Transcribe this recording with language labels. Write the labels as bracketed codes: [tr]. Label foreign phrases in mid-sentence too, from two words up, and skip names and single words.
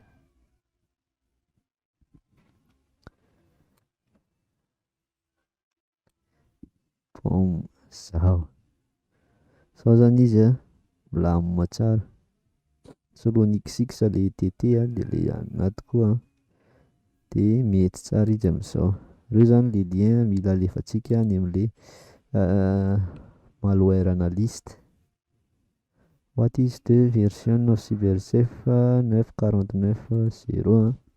[mg] bon zao zany izy milamina tsara soloina xx le tt de le anaty koa de mety tsara izy amizao. Reo zany le lien mila alefantsika any amle [en] malware analyst. What is the version of Cyberchef 9.49.0